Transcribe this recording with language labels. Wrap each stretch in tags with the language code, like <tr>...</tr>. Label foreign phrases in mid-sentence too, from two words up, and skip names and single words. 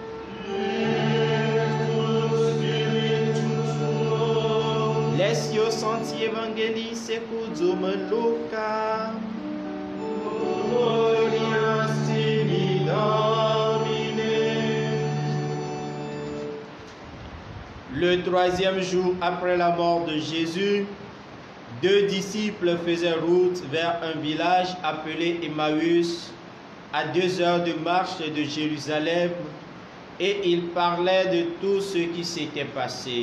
<la>Lessio Sancti Evangelii Secundum Lucas. Gloria tibi, Domine.</la> <fr>Le troisième jour après la mort de Jésus, 2 disciples faisaient route vers un village appelé Emmaüs, à 2 heures de marche de Jérusalem, et ils parlaient de tout ce qui s'était passé.</fr>